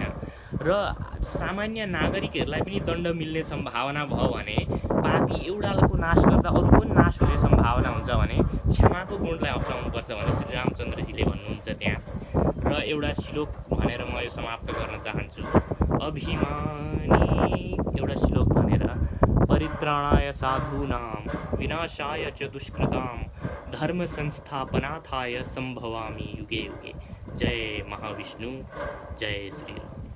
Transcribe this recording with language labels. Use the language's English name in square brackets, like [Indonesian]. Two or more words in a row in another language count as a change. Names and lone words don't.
[Nepali] र सामान्य नागरिकहरूलाई पनि दण्ड मिल्ने सम्भावना भयो भने, पापी एउटाको नाश गर्दा अरू पनि नाश हुने सम्भावना हुन्छ भने क्षमाको गुणलाई अप्नाउनुपर्छ भने श्री रामचन्द्रजीले भन्नुहुन्छ त्यहाँ। र एउटा श्लोक भनेर म यो समाप्त गर्न चाहन्छु। अभिमानी एउटा श्लोक भनेर, [Sanskrit] परित्राणाय साधूनां विनाशाय च दुष्कृतां धर्म संस्थापनार्थाय सम्भवामि युगे युगे। [Nepali] जय महाविष्णु, जय श्री राम।